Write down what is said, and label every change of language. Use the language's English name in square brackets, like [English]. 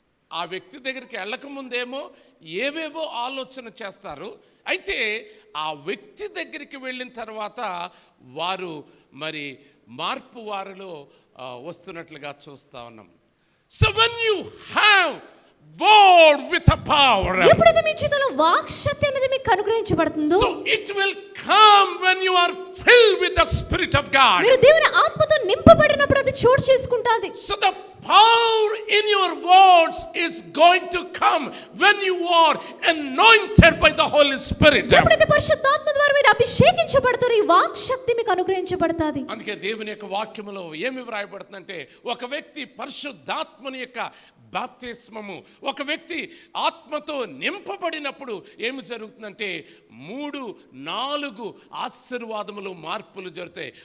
[Telugu] ఆ వ్యక్తి దగ్గరికి వెళ్ళకముందేమో ఏవేవో ఆలోచన చేస్తారు, అయితే ఆ వ్యక్తి దగ్గరికి వెళ్ళిన తర్వాత వారు మరి మార్పు వారిలో వస్తున్నట్లుగా చూస్తా ఉన్నాం. [English] so when you have word with a power, [Telugu] ఎప్పుడైతే మీ జీవితంలో వాక్ శక్తి అనేది మీకు అనుగ్రహించబడుతుందో, [English] so it will come when you are filled with the Spirit of God. [Telugu] మీరు దేవుని ఆత్మతో నింపబడినప్పుడు అది చోటు చేసుకుంటాది. [English] So the power in your words is going to come when you are anointed by the Holy Spirit. [Telugu] ఎప్పుడైతే పరిశుద్ధాత్మ ద్వారా మీరు అభిషేకించబడతారో ఈ వాక్ శక్తి మీకు అనుగ్రహించబడతాది. అందుకే దేవుని యొక్క వాక్యములో ఏమి వ్రాయబడుతుందంటే, ఒక వ్యక్తి పరిశుద్ధాత్మని యొక్క బాప్తిస్మము, ఒక వ్యక్తి ఆత్మతో నింపబడినప్పుడు ఏమి జరుగుతుందంటే 3-4 ఆశీర్వాదములు, మార్పులు జరుగుతాయి.